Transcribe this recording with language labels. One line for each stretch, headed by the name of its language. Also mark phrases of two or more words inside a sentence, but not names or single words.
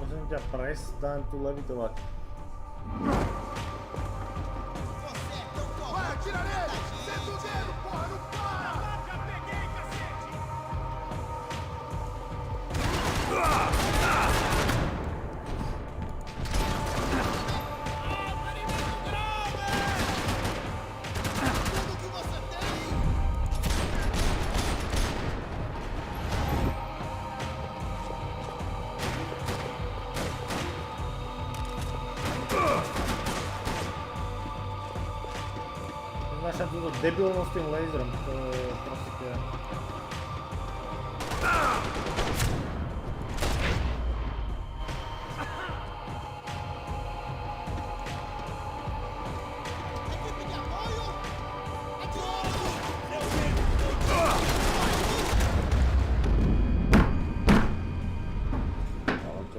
Slovak: ťa prestaň tu levitovať.
Portuguese: Vai, atira nele! Senta o dedo, porra, não para! Já peguei, cacete! Tudo que você tem!
Slovak: Znášam túto debilnosť s tým laserom, to je proste...
Portuguese: Equipe de apoio! Atirando!
Slovak: Ale čo?